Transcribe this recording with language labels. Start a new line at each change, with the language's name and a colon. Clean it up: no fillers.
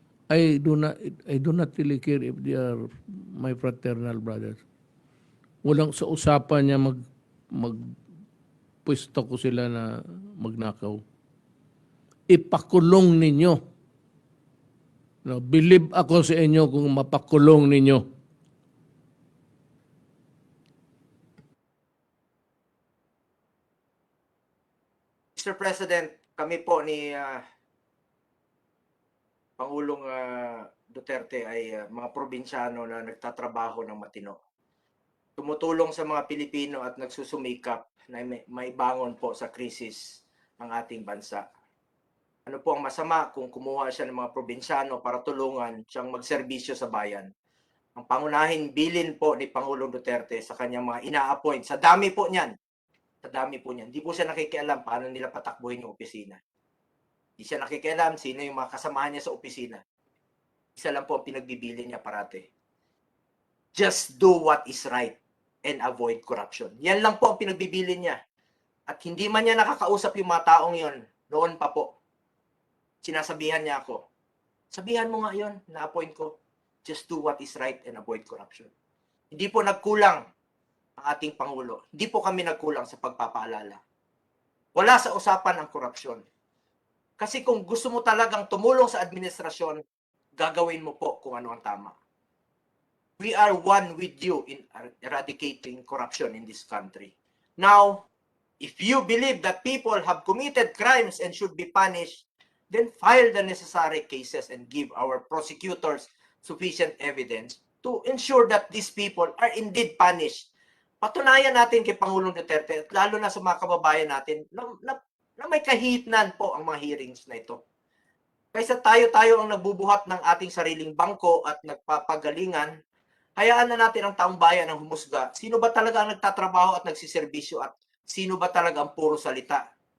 English: I do not really care if they are my fraternal brothers.
Filipino: Walang sa usapan niya magpwesto ko sila na magnakaw. Ipakulong ninyo.
English: No, believe
Filipino: ako sa inyo kung mapakulong ninyo.
English: Mr.
Filipino: President, kami po ni Pangulong Duterte ay mga probinsyano na nagtatrabaho ng matino. Tumutulong sa mga Pilipino at nagsusumikap na maibangon po sa krisis ng ating bansa. Ano po ang masama kung kumuha siya ng mga probinsyano para tulungan siyang magserbisyo sa bayan? Ang pangunahing bilin po ni Pangulong Duterte sa kanyang mga ina-appoint, sa dami po niyan, hindi po siya nakikialam paano nila patakbuhin yung opisina. Hindi siya nakikialam sino yung mga kasamahan niya sa opisina. Isa lang po ang pinagbibilin niya parate.
English: Just do what is right and avoid corruption.
Filipino: Yan lang po ang pinagbibilin niya. At hindi man niya nakakausap yung mga taong yon, noon pa po. Sinasabihan niya ako, sabihan mo nga yon, na-appoint ko.
English: Just do what is right and avoid corruption.
Filipino: Hindi po nagkulang ang ating Pangulo. Hindi po kami nagkulang sa pagpapaalala. Wala sa usapan ang korupsyon. Kasi kung gusto mo talagang tumulong sa administrasyon, gagawin mo po kung ano ang tama.
English: We are one with you in eradicating corruption in this country. Now, if you believe that people have committed crimes and should be punished, then file the necessary cases and give our prosecutors sufficient evidence to ensure that these people are indeed punished.
Filipino: Patunayan natin kay Pangulong Duterte at lalo na sa mga kababayan natin na may kahitnan po ang mga hearings na ito. Kaysa tayo-tayo ang nagbubuhat ng ating sariling bangko at nagpapagalingan, hayaan na natin ang taong bayan ang humusga. Sino ba talaga ang nagtatrabaho at nagsiservisyo at sino ba talaga ang puro salita?